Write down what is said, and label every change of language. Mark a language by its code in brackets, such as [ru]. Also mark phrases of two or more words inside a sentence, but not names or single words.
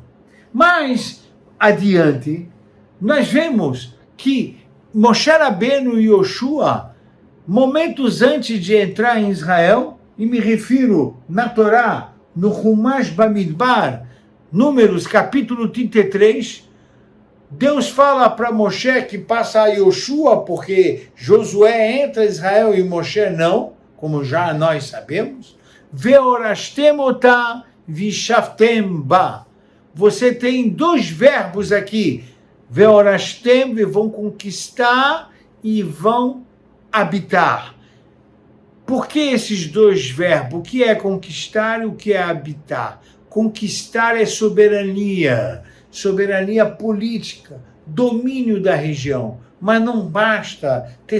[pt] Mais adiante, nós vemos que Moshe Rabbeinu e Yoshua, momentos antes de entrar em Israel, e me refiro na Torá, no Humash Bamidbar, Números, capítulo 33, Deus fala para Moshe que passa a Yoshua, porque Josué entra em Israel e Moshe não, como já nós sabemos. [he] והורשתם אותה וישבתם בה. [pt] Você tem 2 verbos aqui. Veorashtem, vão conquistar e vão habitar. Por que esses 2 verbos? O que é conquistar e o que é habitar? Conquistar é soberania política, domínio da região, mas não basta ter